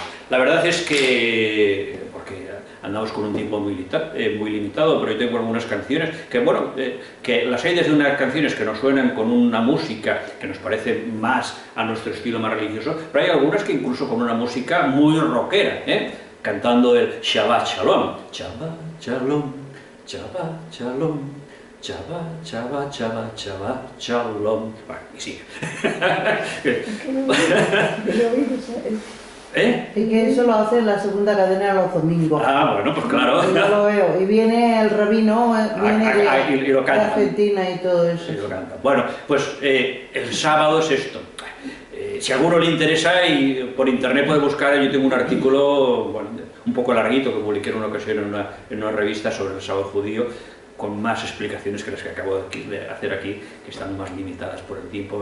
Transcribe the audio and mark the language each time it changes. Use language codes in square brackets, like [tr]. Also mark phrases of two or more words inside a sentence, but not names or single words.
[es] La verdad es que, porque andamos con un tiempo muy limitado, pero yo tengo algunas canciones que, bueno, que las hay desde unas canciones que nos suenan con una música que nos parece más a nuestro estilo más religioso, pero hay algunas que incluso con una música muy rockera, cantando el [he] שבת שלום. שבת שלום, שבת שלום, שבת, שבת, שבת, שבת, שלום. [es] Bueno, y sigue. Y que eso lo hace en la segunda cadena los domingos. Ah, bueno, pues claro. Y yo lo veo. Y viene el rabino, viene y lo canta, de Argentina y todo eso. Y lo canta. Bueno, pues el sábado es esto. Si a alguno le interesa, y por internet puede buscar, yo tengo un artículo, bueno, un poco larguito, que publiqué en una ocasión en una revista sobre el sábado judío, con más explicaciones que las que acabo de hacer aquí, que están más limitadas por el tiempo.